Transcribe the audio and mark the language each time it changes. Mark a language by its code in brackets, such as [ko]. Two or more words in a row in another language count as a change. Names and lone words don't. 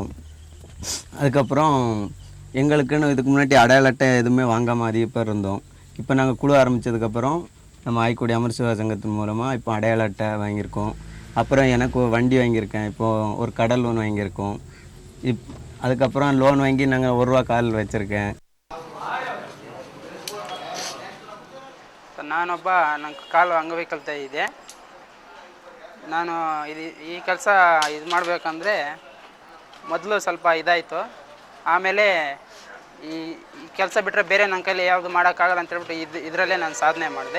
[ta] அதுக்கப்புறம் எங்களுக்குன்னு இதுக்கு முன்னாடி அடையாள அட்டை எதுவுமே வாங்காமல் அதிக பேர் இருந்தோம். இப்போ நாங்கள் குழு ஆரம்பித்ததுக்கப்புறம் நம்ம ஆய்க்குடி அமர்சிவா சங்கத்தின் மூலமாக இப்போ அடையாள அட்டை வாங்கியிருக்கோம். அப்புறம் எனக்கு ஒரு வண்டி வாங்கியிருக்கேன். இப்போது ஒரு கடல் லோன் வாங்கியிருக்கோம். அதுக்கப்புறம் லோன் வாங்கி நாங்கள் 1 ரூபா கால் வச்சுருக்கேன். [kn] ನಾನೊಬ್ಬ ನಂಗೆ ಕಾಲು ಅಂಗವೈಕಲ್ಯತೆ ಇದೆ. ನಾನು ಈ ಕೆಲಸ ಇದು ಮಾಡಬೇಕಂದ್ರೆ ಮೊದಲು ಸ್ವಲ್ಪ ಇದಾಯಿತು. ಆಮೇಲೆ ಈ ಕೆಲಸ ಬಿಟ್ಟರೆ ಬೇರೆ ನನ್ನ ಕೈಲಿ ಯಾವುದು ಮಾಡೋಕ್ಕಾಗಲ್ಲ ಅಂತೇಳ್ಬಿಟ್ಟು ಇದರಲ್ಲೇ ನಾನು ಸಾಧನೆ ಮಾಡಿದೆ.